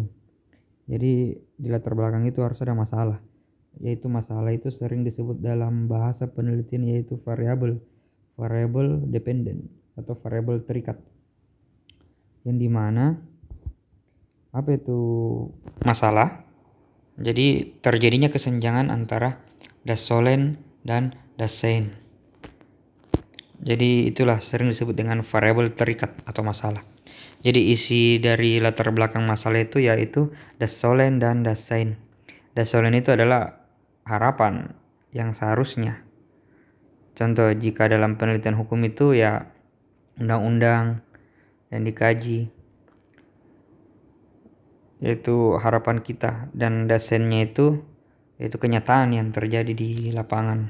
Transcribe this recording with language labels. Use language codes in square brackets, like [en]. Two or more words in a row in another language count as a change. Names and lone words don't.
[id] Jadi di latar belakang itu harus ada masalah, yaitu masalah itu sering disebut dalam bahasa penelitian yaitu [en] variable dependent [id] atau variable terikat, yang dimana apa itu masalah? Jadi terjadinya kesenjangan antara [de] das Sollen [id] dan [de] das Sein. [id] Jadi itulah sering disebut dengan variabel terikat atau masalah. Jadi isi dari latar belakang masalah itu yaitu [de] das Sollen [id] dan [de] das Sein. Das Sollen [id] itu adalah harapan yang seharusnya. Contoh, jika dalam penelitian hukum itu ya undang-undang yang dikaji, yaitu harapan kita, dan [de] das Sein- [id] nya itu yaitu kenyataan yang terjadi di lapangan.